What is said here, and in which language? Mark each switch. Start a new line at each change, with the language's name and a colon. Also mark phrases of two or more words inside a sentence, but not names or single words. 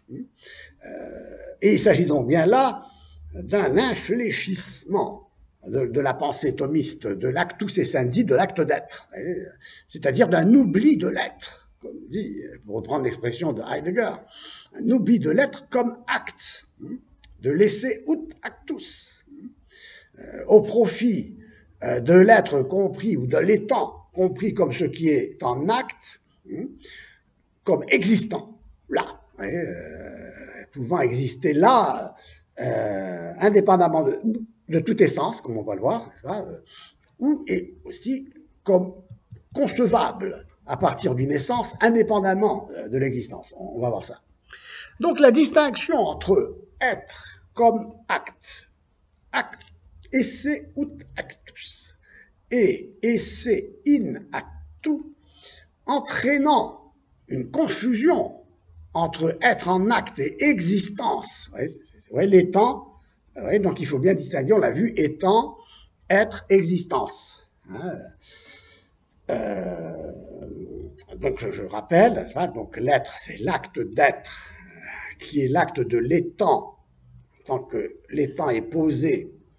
French: Et il s'agit donc bien là d'un infléchissement de la pensée thomiste, de l'
Latin: actus essendi,
French: de l'acte d'être, c'est-à-dire d'un oubli de l'être, comme dit, pour reprendre l'expression de Heidegger, un oubli de l'être comme acte, de l'
Latin: esse ut actus,
French: au profit de l'être compris ou de l'étant compris comme ce qui est en acte, comme existant, là, pouvant exister là, indépendamment de toute essence, comme on va le voir, ou et aussi comme concevable à partir d'une essence, indépendamment de l'existence. On va voir ça. Donc la distinction entre être comme acte,
Latin: esse ut actus,
French: et
Latin: esse in actu,
French: entraînant une confusion entre être en acte et existence. L'étant, donc il faut bien distinguer, on l'a vu, étant, être, existence. Donc je rappelle, donc l'être, c'est l'acte d'être, qui est l'acte de l'étant, tant que l'étant est posé